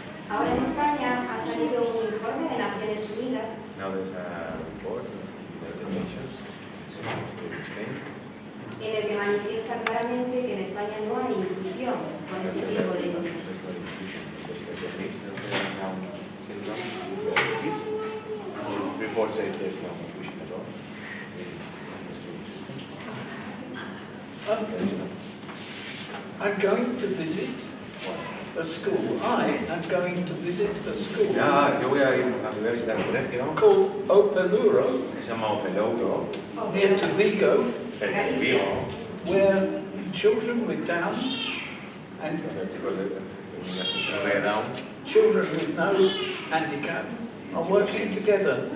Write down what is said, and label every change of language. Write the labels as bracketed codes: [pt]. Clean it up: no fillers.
[es] Ahora en España ha salido un informe de Naciones Unidas [en] Now there's a report of the United Nations in Spain. [es] en el que manifiesta claramente que en España no hay inclusión con este tipo de niños. [en] This report says there's no inclusion at all in the school system. I'm going to visit a school. I am going to visit a school [es] Yo voy a ir a visitar un colegio [en] called Opeluro, [es] que se llama Opelouro, [en] near to Vigo, [es] cerca de Vigo, [en] where children with Downs and [es] donde chicos de niños con síndrome de Down, [en] children with no handicap are working together.